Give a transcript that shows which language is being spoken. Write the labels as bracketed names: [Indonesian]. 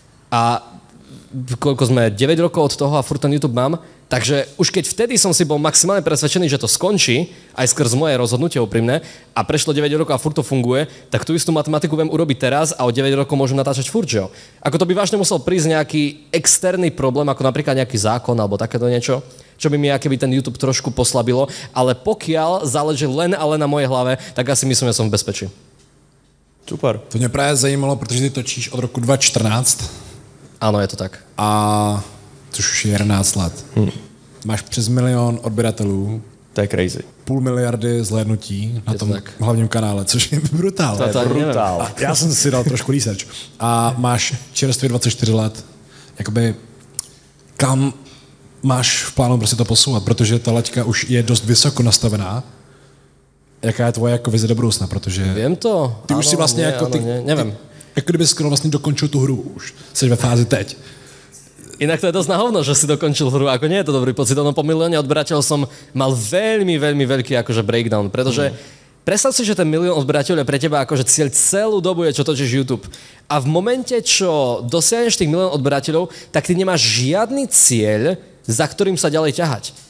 [Slovak] A koľko sme, 9 rokov od toho a furt ten YouTube mám, takže už keď vtedy som si bol maximálne presvedčený, že to skončí, aj skrz moje rozhodnutie úprimné, a prešlo 9 rokov a furt to funguje, tak tú istú matematiku viem urobiť teraz a o 9 rokov môžem natáčať furt, že jo? Ako to by vážne musel prísť nejaký externý problém, ako napríklad nejaký zákon alebo takéto niečo, čo by mi akéby ten YouTube trošku poslabilo, ale pokiaľ záleží len a len na mojej hlave, tak asi myslím, že som v bezpečí. Super. [Czech] To mě právě zajímalo, protože ty točíš od roku 2014. Áno, je to tak. A což už je 11 let. Máš přes 1 milion odběratelů To je crazy. 500 miliardy zhlédnutí na tom hlavním kanále, což je brutál. To je brutál. Já jsem si dal trošku research. A máš čerstvě 24 let. Jakoby, kam máš v plánu prostě to posouvat? Protože ta laťka už je dost vysoko nastavená. Jaká je tvoje jako vize do budoucna? Protože [Slovak] viem to. [Czech] ty už si vlastně nevím. Jako kdyby skoro vlastně dokončil tu hru už. Jsi ve fázi teď. [Slovak] Inak to je dosť na hovno, že si dokončil hru, ako nie je to dobrý pocit. Ono po milióne odberateľov som mal veľmi veľký akože breakdown, pretože predstav si, že ten 1 000 000 odberateľov je pre teba akože cieľ celú dobu je, čo točíš YouTube. A v momente, čo dosiahneš tých 1 000 000 odberateľov, tak ty nemáš žiadny cieľ, za ktorým sa ďalej ťahať.